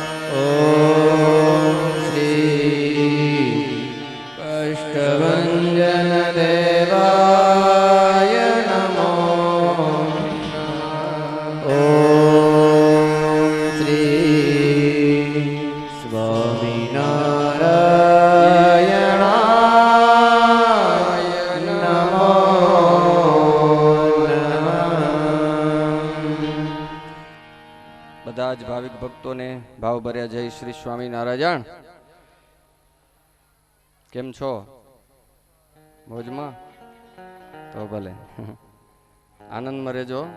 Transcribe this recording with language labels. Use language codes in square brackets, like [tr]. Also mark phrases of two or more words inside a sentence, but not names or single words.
[sa] ओम श्री कष्टभंजन देवाय नमो नमः। ओम श्री स्वामीनारायणाय नमो [gu] બધા જ ભાવિક ભક્તોને ભાવભર્યા જય શ્રી સ્વામિનારાયણ। કેમ છો? મોજમાં? તો ભલે આનંદમાં રહેજો।